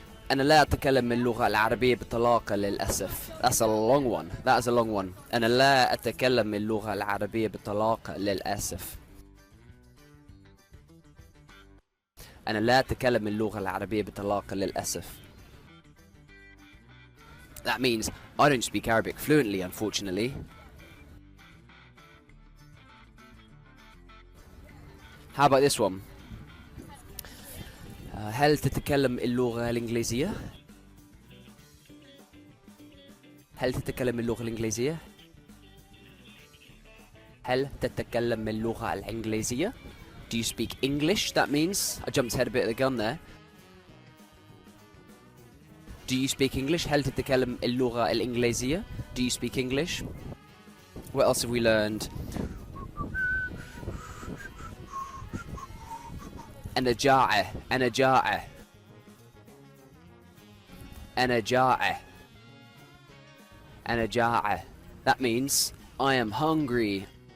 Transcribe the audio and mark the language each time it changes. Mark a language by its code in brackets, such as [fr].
[ar] أنا لا أتكلم اللغة العربية بطلاقة للأسف. [en] That's a long one. That is a long one. [ar] أنا لا أتكلم اللغة العربية بطلاقة للأسف. أنا لا أتكلم اللغة العربية بطلاقة للأسف. [en] That means I don't speak Arabic fluently, unfortunately. How about this one? [ar] هل تتكلم اللغة الإنجليزية؟ هل تتكلم اللغة الإنجليزية؟ هل تتكلم اللغة الإنجليزية? [en] Do you speak English? That means, I jumped ahead a bit of the gun there. Do you speak English? [ar] هل تتكلم اللغة الإنجليزية? [en] Do you speak English? What else have we learned? [ar] أنا جائع. أنا جائع. أنا جائع. أنا جائع. [en] That means I am hungry.